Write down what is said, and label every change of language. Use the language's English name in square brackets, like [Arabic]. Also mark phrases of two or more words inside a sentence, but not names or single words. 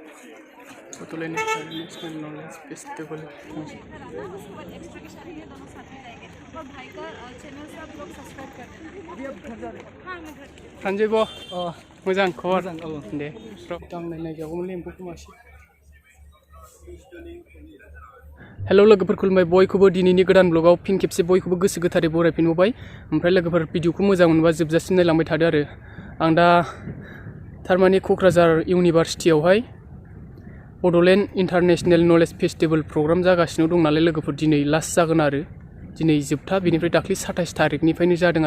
[Hindi] Bodoland इंटरनेशनल नॉलेज फेस्टिवल। एक्स्ट्रा के साथ ये दोनों साथ में जाएंगे और भाई का चैनल से आप लोग सब्सक्राइब कर देना। अभी अब घर जा रहे हैं। हाँ मैं घर। [Bodo] थांजोबो मोजां खबर दे दांनाय जागौमोनलै एम्फौखौ मासे। हेलौ लोगोफोर खुलुमबाय बयखौबो दिनैनि गोदान ब्लगाव फिन खेबसे बयखौबो गोसो गोथारै बरायफिनबाय। ओमफ्राय लोगोफोर भिडिअखौ मोजां मोनबा जोबजासिम नायलांबाय थादो आरो आं दा थारमाने क'क्राझार इउनिभारसिटियावहाय बड'लेण्ड इन्टारनेशनेल नलेज फेस्टिवल प्रग्राम जागासिनो दं नालाय लोगोफोर दिनै लास्ट जागोन आरो दिनै जोबथा बेनिफ्राय दाख्लै 27 तारिखनिफ्रायनो जादों